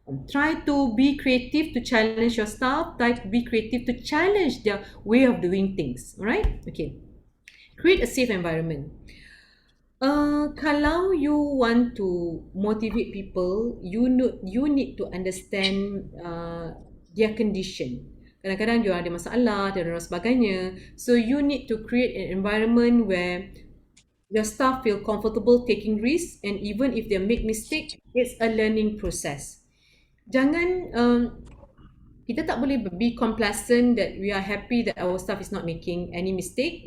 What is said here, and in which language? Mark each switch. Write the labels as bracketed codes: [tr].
[en] Try to be creative to challenge your staff. Try to be creative to challenge their way of doing things. Alright? Okay. Create a safe environment. [ms] Kalau [en] you want to motivate people, you need to understand their condition. [ms] Kadang-kadang dia ada masalah dan sebagainya. [en] So you need to create an environment where your staff feel comfortable taking risks, and even if they make mistake, it's a learning process. [ms] Jangan kita tak boleh [en] be complacent that we are happy that our staff is not making any mistake.